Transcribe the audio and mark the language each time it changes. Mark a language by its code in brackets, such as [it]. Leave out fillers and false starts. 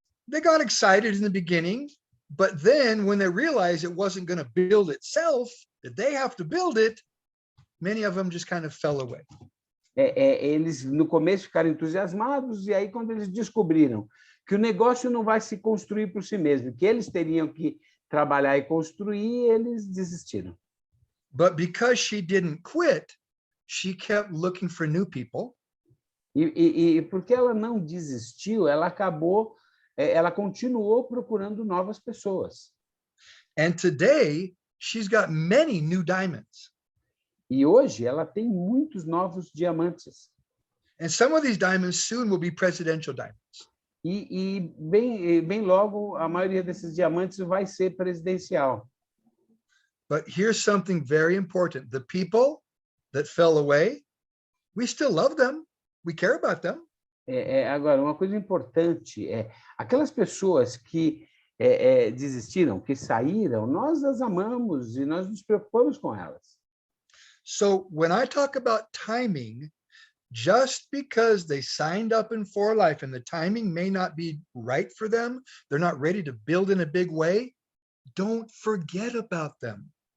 [en] They got excited in the beginning, but then when they realized it wasn't going to build itself, that they have to build it, many of them just kind of fell away. [pt] Eles no começo ficaram entusiasmados e aí quando eles descobriram que o negócio não vai se construir por si mesmo, que eles teriam que trabalhar e construir, eles desistiram. [en] But because she didn't quit, she kept looking for new people. [pt] E porque ela não desistiu, ela continuou procurando novas pessoas. [en] And today, she's got many new diamonds. [pt] E hoje ela tem muitos novos diamantes. [en] And some of these diamonds soon will be presidential diamonds. [pt] E bem logo, a maioria desses diamantes vai ser presidencial. [en] But here's something very important. The people that fell away, we still love them. We care about them. [pt] Agora, uma coisa importante aquelas pessoas que desistiram, que saíram, nós as amamos e nós nos preocupamos com elas. [en] So when I talk about timing, just because they signed up in For Life and the timing may not be right for them, they're not ready to build in a big way, don't forget about them.